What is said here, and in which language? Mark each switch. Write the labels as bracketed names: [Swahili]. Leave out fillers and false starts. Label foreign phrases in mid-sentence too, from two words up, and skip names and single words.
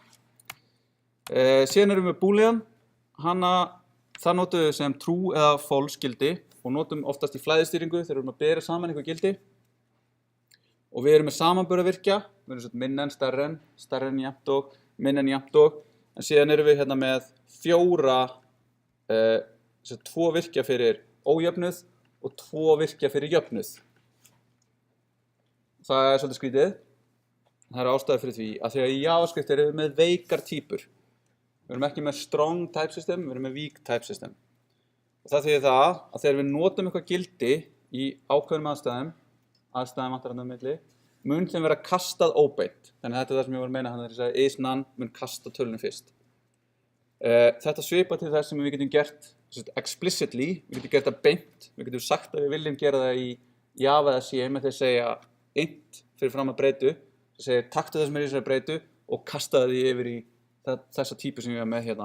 [Icelandic] Síðan erum við boolean, það notum við sem true eða false gildi og notum oftast í flæðistýringu þegar við erum að bera saman einhver gildi og við erum með samanburðarvirkja, við erum svona minna en stærra en jafnt og, minna en jafnt og, en síðan erum við hérna með tvo virkja fyrir ójöfnuð og tvo virkja fyrir jöfnuð. Það er svolítið skrítið, það er ástæða fyrir því að þegar í JavaScript erum við með veikar týpur. Við erum ekki með [English] strong type system, [Icelandic] við erum með [English] weak type system. [Icelandic] Og það þýðir það að þegar við notum eitthvað gildi í ákveðnum aðstæðum vantar þarna á milli, mun þeim vera kastað óbeint. Þannig að þetta er það sem ég var að meina hann þegar ég sagði is none mun kasta tölunum fyrst. Þetta svipar til þess sem við getum gert explicitly, við getum gert það beint, við getum sagt að við viljum gera það í Java eða C með því að segja int fyrir fram að breytu, það segir taktu það sem er í þessari breytu og kasta því yfir í þessa típu sem ég er með hérna.